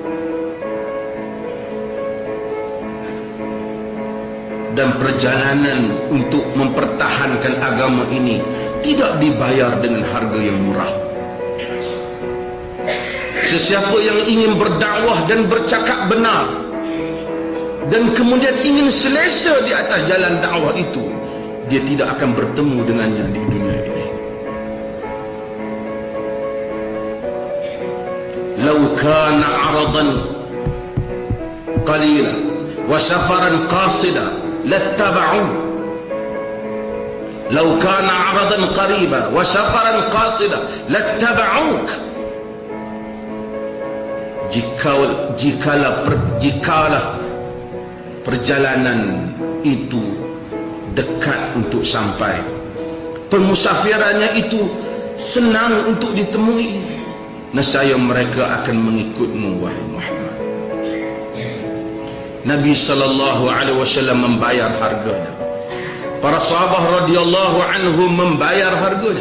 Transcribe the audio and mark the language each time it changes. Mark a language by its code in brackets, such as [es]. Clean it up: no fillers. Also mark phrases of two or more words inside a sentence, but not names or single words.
[ms] Dan perjalanan untuk mempertahankan agama ini tidak dibayar dengan harga yang murah. Sesiapa yang ingin berdakwah dan bercakap benar dan kemudian ingin selesa di atas jalan dakwah itu, dia tidak akan bertemu dengannya di dunia ini. [ar] لو كان عرضا قليلا وسفرا قاصدا لاتبعوا. لو كان عرضا قريبا وسفرا قاصدا لاتبعوك. [ms] Jikalah perjalanan itu dekat untuk sampai, permusafirannya itu senang untuk ditemui, nescaya mereka akan mengikutmu wahai Muhammad. Nabi [ar] صلى الله عليه وسلم [ms] membayar harganya, para sahabat [ar] رضي الله عنهم [ms] membayar harganya.